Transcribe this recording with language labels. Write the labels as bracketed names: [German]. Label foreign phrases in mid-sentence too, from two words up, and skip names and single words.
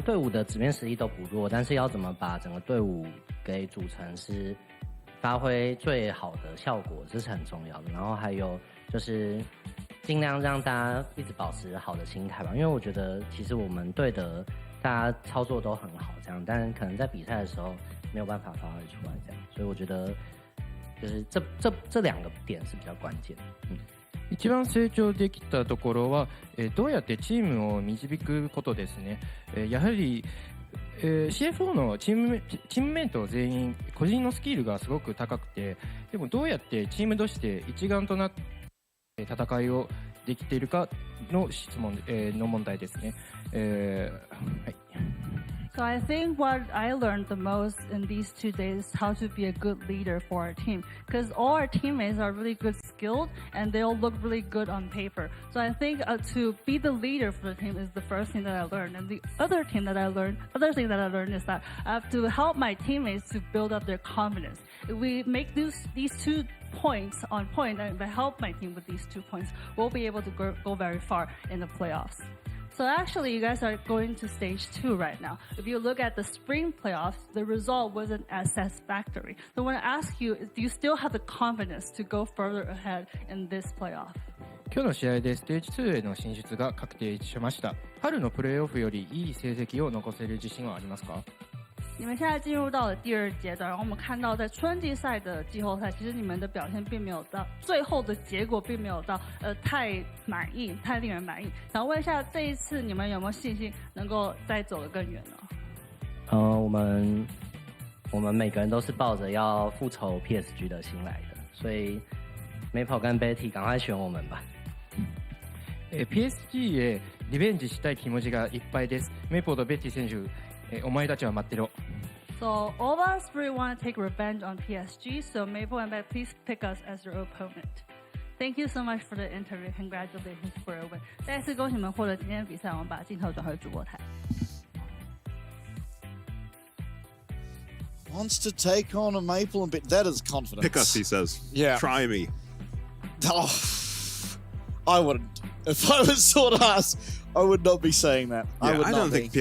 [Chinese] 队伍的纸面实力都不弱，但是要怎么把整个队伍给组成是发挥最好的效果，这是很重要的。然后还有就是尽量让大家一直保持好的心态吧，因为我觉得其实我们队的大家操作都很好，这样，但可能在比赛的时候没有办法发挥出来，这样，所以我觉得就是这2个点是比较关键的。 [Japanese] 一番成長できたところは、どうやってチームを導くことですね。やはりCFO のチームメイト全員個人のスキルがすごく高くて、でもどうやってチームとして一丸となって戦いをできているかの質問、の問題ですね。はい。 [English] So I think what I learned the most in these 2 days is how to be a good leader for our team. Because all our teammates are really good skilled and they all look really good on paper. So I think to be the leader for the team is the first thing that I learned. And the other thing that I learned is that I have to help my teammates to build up their confidence. If we make these 2 points on point, and if I help my team with these 2 points, we'll be able to go very far in the playoffs. So actually, you guys are going to stage 2 right now. If you look at the spring playoffs, the result wasn't as satisfactory. So I want to ask you, do you still have the confidence to go further ahead in this playoff? [Japanese] 今日の試合でステージ2への進出が確定しました。春のプレーオフよりいい成績を残せる自信はありますか？ [Chinese] 你们现在进入到了第2阶段，然后我们看到在春季赛的季后赛，其实你们的表现并没有到最后的结果，并没有到太满意，太令人满意。想问一下，这一次你们有没有信心能够再走得更远呢？我们每个人都是抱着要复仇 PSG 的心来的，所以 Maple 跟 Betty 赶快选我们吧。 [Japanese] PSG へリベンジしたい気持ちがいっぱいです。メイポーとベッティ選手、お前たちは待ってろ。 [English] So all of us really want to take revenge on PSG. So Maple and Beck, please pick us as your opponent. Thank you so much for the interview. Congratulations for your win. [Chinese] 再次恭喜你们获得今天的比赛。我们把镜头转回主播台。 [English] Wants to take on a Maple and That is confidence. Pick us, he says. Yeah. Try me. Oh, I wouldn't. If I was sort asked, I would not be saying that. Yeah, I don't be.